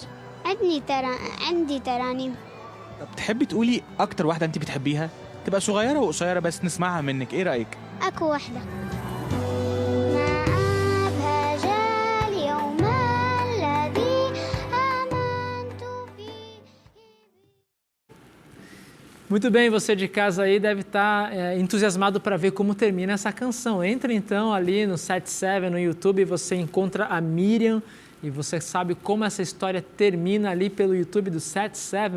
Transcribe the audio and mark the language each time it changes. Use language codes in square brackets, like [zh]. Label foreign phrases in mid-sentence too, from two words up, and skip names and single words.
[ar] عندي ترانيم. طب تحبي تقولي اكتر واحده انت بتحبيها، تبقى صغيره وقصيره بس نسمعها منك، ايه رايك؟ أكو واحدة. ما أبهج اليوم الذي آمنت فيه. [pt] Muito bem, você de casa aí deve estar entusiasmado para ver como termina essa canção. Entra então ali no 77 no YouTube, você encontra a Miriam e você sabe como essa história termina ali pelo YouTube do 77.